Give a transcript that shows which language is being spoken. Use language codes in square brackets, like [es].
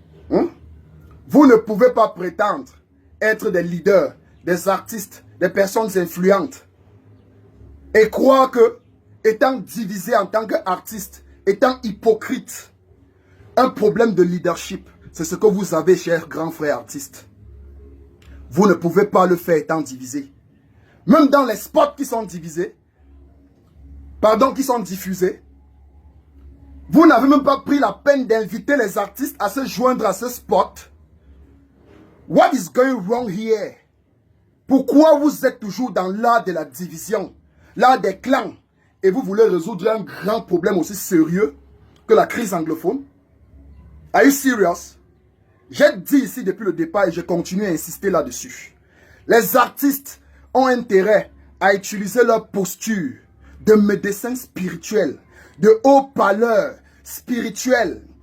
[fr] Vous ne pouvez pas prétendre être des leaders, des artistes, des personnes influentes et croire que, étant divisé en tant qu'artiste, étant hypocrite, un problème de leadership, c'est ce que vous avez, chers grands frères artistes. Vous ne pouvez pas le faire étant divisé. Même dans les spots qui sont divisés, qui sont diffusés, vous n'avez même pas pris la peine d'inviter les artistes à se joindre à ce spot. [en] What is going wrong here? [fr] Pourquoi vous êtes toujours dans l'art de la division, l'art des clans, et vous voulez résoudre un grand problème aussi sérieux que la crise anglophone? [en] Are you serious? [fr] J'ai dit ici depuis le départ et je continue à insister là-dessus. Les artistes ont intérêt à utiliser leur posture de médecin spirituel, de haut-parleur spirituel,